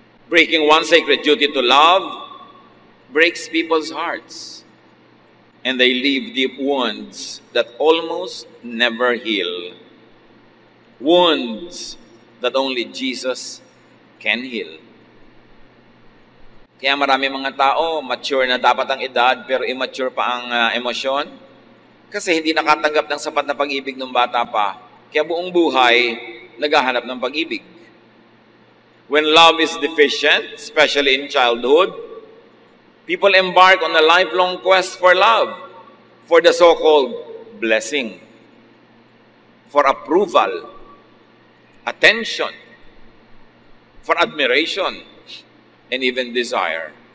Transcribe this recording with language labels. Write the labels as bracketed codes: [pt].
[en] Breaking one sacred duty to love breaks people's hearts, and they leave deep wounds that almost never heal. Wounds that only Jesus can heal. [tl] Kaya marami mga tao, mature na dapat ang edad, pero immature pa ang emosyon. Kasi hindi nakatanggap ng sapat na pag-ibig ng bata pa. Kaya buong buhay, naghahanap ng pag-ibig. [en] When love is deficient, especially in childhood, people embark on a lifelong quest for love, for the so-called blessing, for approval, attention, for admiration, and even desire.